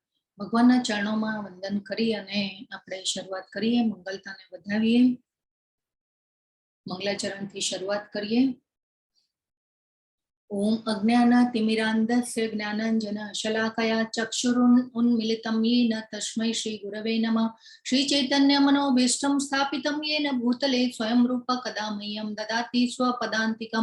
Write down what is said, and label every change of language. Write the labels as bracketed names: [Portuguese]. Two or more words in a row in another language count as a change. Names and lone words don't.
[Gujarati] ભગવાનના ચરણોમાં વંદન કરી અને આપણે શરૂઆત કરીએ. મંગલતાને વધાવીએ. મંગલાચરણથી શરૂઆત કરીએ. [Sanskrit] ओम अज्ञानातिमिरान्धस्य ज्ञानाञ्जन शलाकया चक्षुरुन्मीलितं येन तस्मै श्रीगुरवे नमः। श्रीचैतन्यमनोभीष्टं स्थापितं येन भूतले स्वयं रूप कदा मह्यं ददाति स्वपदान्तिकं।